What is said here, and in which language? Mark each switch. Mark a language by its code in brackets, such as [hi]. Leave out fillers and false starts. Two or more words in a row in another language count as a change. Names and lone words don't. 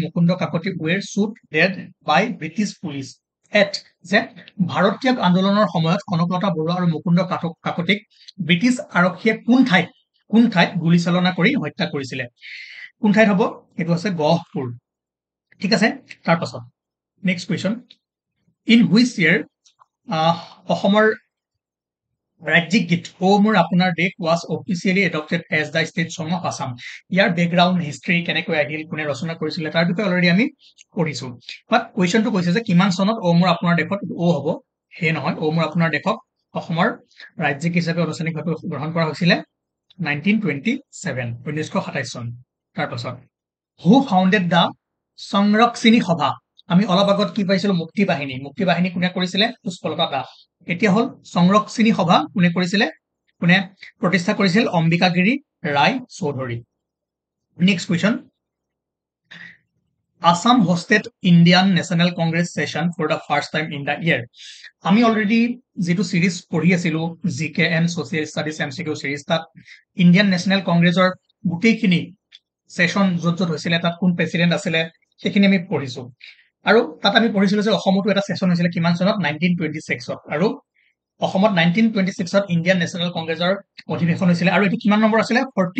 [as] মুকুন্দ কাকতি [en] were shoot dead by British police at [as] যে ভাৰত ত্যাগ আন্দোলনৰ সময়ত কনকলতা বৰুৱা আৰু মুকুন্দ কাকতিক ব্ৰিটিছ আৰক্ষীয়ে কোন ঠাইত গুলীচালনা কৰি হত্যা কৰিছিলে কোন ঠাইত হ'ব এইটো আছে গহপুৰ ঠিক আছে তাৰ পাছত [en] next question in which year [as] অসমৰ ৰাজ্যিক গীত ও মোৰ আপোনাৰ দেশ [en] was officially adopted as the state song of Assam [as] ইয়াৰ [en] background history [as] কেনেকৈ আহিল কোনে ৰচনা কৰিছিলে তাৰ বিষয়ে অলৰেডি আমি পঢ়িছো বাট কুৱেশ্যনটো কৈছে যে কিমান চনত ও মোৰ আপোনাৰ দেশত ও হ'ব হে নহয় ও মোৰ আপোনাৰ দেশক অসমৰ ৰাজ্যিক হিচাপে আনুষ্ঠানিকভাৱে গ্ৰহণ কৰা হৈছিলে 1927 চন তাৰ পাছত [en] who founded the [as] সংৰক্ষিণী সভা আমি অলপ আগত কি পাইছিলো মুক্তি বাহিনী কোনে কৰিছিলে পুষ্পলতা দাস এতিয়া হল সংৰক্ষিণী সভা কোনে কৰিছিলে কোনে প্ৰতিষ্ঠা কৰিছিল অম্বিকাগিৰি ৰায় চৌধুৰী [en] next question Assam hosted Indian National Congress session for the first time in the year [as] আমি অলৰেডি যেটো সিৰিজ পঢ়ি আছিলো [en] GK and social studies MCQ series [as] তাত ইণ্ডিয়ান নেশ্যনেল কংগ্ৰেছৰ গোটেইখিনি সেশন য'ত হৈছিলে তাত কোন প্ৰেসিডেন্ট আছিলে সেইখিনি আমি পঢ়িছো আৰু তাত আমি পঢ়িছিলো যে অসমতো এটা সেশন হৈছিলে কিমান চনত 1926ত আৰু অসমত 1926ত ইণ্ডিয়ান নেশ্যনেল কংগ্ৰেছৰ অধিৱেশন হৈছিলে আৰু এটো কিমান নম্বৰ আছিলে